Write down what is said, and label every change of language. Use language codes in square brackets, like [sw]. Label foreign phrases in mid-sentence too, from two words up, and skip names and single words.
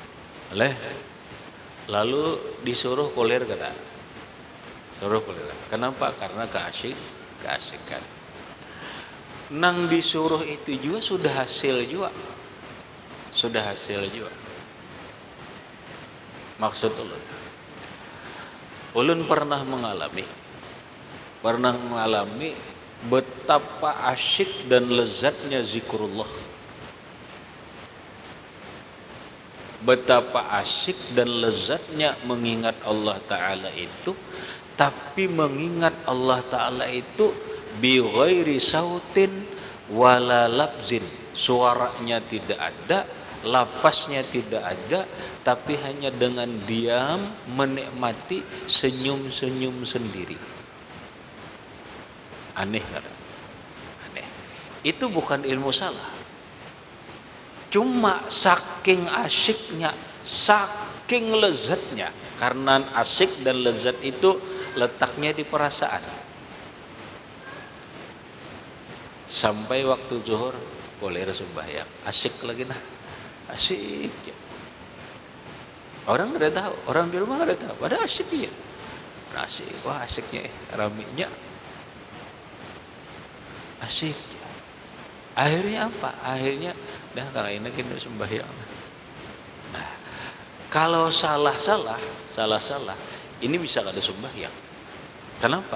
[bjn] Lalu disuruh koler kada. [id] Suruh koler. Kenapa? Karena keasikan. [bjn] Nang disuruh itu juga sudah hasil juga. [id] Maksud ulun pernah mengalami betapa asyik dan lezatnya zikrullah. Betapa asyik dan lezatnya mengingat Allah Ta'ala itu, tapi mengingat Allah Ta'ala itu [ar] bi ghairi sautin wala labzin. [id] Suaranya tidak ada, lafaznya tidak ada, tapi hanya dengan diam menikmati senyum-senyum sendiri. Aneh kan? Aneh. Itu bukan ilmu salah. Cuma saking asyiknya, saking lezatnya. Karena asyik dan lezat itu letaknya di perasaan. Sampai waktu zuhur boleh sembahyang, asyik lagi nah, asyik. Orang nggak tahu, orang di rumah nggak tahu, pada asyik dia, asyik, wah asyiknya, raminya, asyik. Akhirnya apa? Akhirnya, dah kalau ini kita sembahyang. Nah, kalau salah, ini bisa kada sembahyang. Kenapa?